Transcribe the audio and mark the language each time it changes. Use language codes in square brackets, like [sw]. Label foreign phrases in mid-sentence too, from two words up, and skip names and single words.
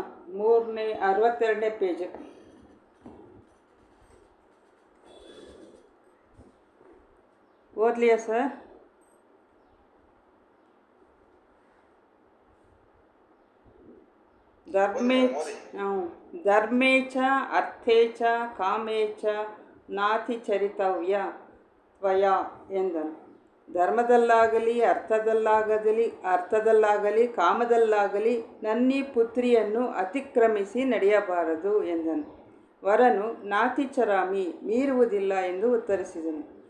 [kn] 62ನೇ ಪೇಜ್. ಓದ್ಲಿಯಾ ಸರ್? [sa] ಧರ್ಮೇ ಚ ಅರ್ಥೇ ಚ ಕಾಮೇ ಚ ನಾತಿ ಚರಿತವ್ಯ ತ್ವಯ ಎಂದನು. [kn] ಧರ್ಮದಲ್ಲಾಗಲಿ ಅರ್ಥದಲ್ಲಾಗಲಿ ಕಾಮದಲ್ಲಾಗಲಿ ನನ್ನೀ ಪುತ್ರಿಯನ್ನು ಅತಿಕ್ರಮಿಸಿ ನಡೆಯಬಾರದು ಎಂದನು. ವರನು [sa] ನಾತಿ ಚರಾಮಿ, [kn] ಮೀರುವುದಿಲ್ಲ ಎಂದು ಉತ್ತರಿಸಿದನು.